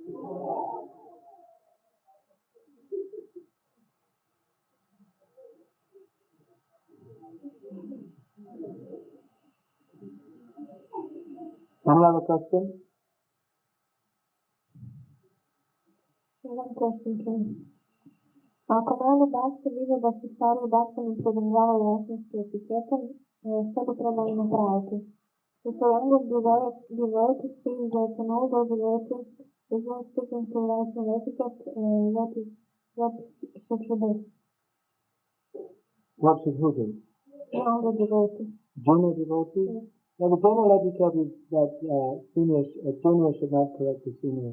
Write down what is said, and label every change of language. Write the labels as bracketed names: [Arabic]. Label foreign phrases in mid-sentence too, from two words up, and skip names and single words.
[English] Any other question? One question, Ken. [Croatian] Ako malo Bhakti vide da se stari Bhaktani pridržavaju osnovski etiketom, što bi trebali napraviti? [English] If a younger devotee sees that an older devotee is not sticking to rational etiquette, what should he do? What should who do? Younger devotee. Junior devotee? Yes. Now the general etiquette is that junior should not correct the senior.